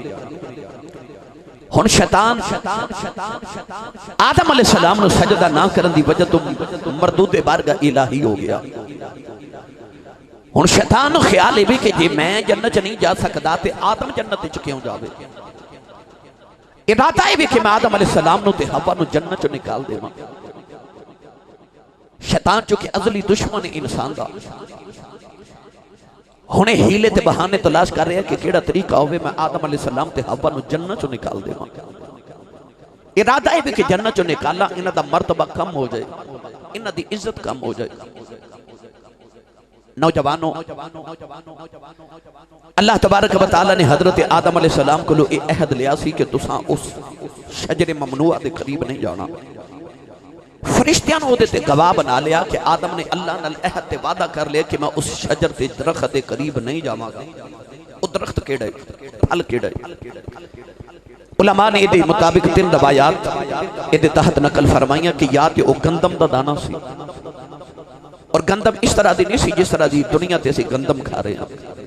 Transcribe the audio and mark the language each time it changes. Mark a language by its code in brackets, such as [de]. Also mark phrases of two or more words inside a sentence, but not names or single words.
[pa] ہن شیطان آدم [ar] علیہ السلام [pa] نو سجدہ نہ کرن دی وجہ تو مردود بارگاہ الہی ہو گیا۔ ہن شیطان نو خیال ہے بھی کہ جی میں جنت نہیں جا سکتا تے آدم جنت وچ کیوں جاوے؟ ارادہ ہے بھی کہ میں آدم [ar] علیہ السلام [pa] نو تے حوا نو جنت چوں نکال دیواں۔ شیطان چونکہ ازلی دشمن انسان دا، ہنے ہیلے تے بہانے تلاش کر رہے ہیں کہ کیڑا طریقہ ہوئے میں آدم [ar] علیہ السلام [pa] تے حوا نو جنت چوں نکال دیواں۔ ارادہ ہے بھی کہ جنت چوں نکالا انہاں دا مرتبہ کم ہو جائے، انہاں دی عزت کم ہو جائے۔ نوجوانوں، [ar] اللہ تبارک و تعالی [pa] نے حضرت آدم [ar] علیہ السلام [pa] کو لو عہد لیا سی کہ تساں اس شجر ممنوعہ دے قریب نہیں جانا۔ فرشتیاں نے دے تے گواہ بنا لیا کہ آدم نے اللہ نال عہد تے وعدہ کر لیا کہ میں اس شجر تے درخت دے قریب نہیں جاواں گا۔ وہ درخت کیڑا ہے؟ پھل کیڑا ہے؟ علماء نے دے مطابق 3 روایات دے تحت نقل فرمائیاں کہ یا تے او گندم دا دانا سی، اور گندم اس طرح دی نہیں سی جس طرح دی دنیا تے سی گندم کھا رہے ہیں۔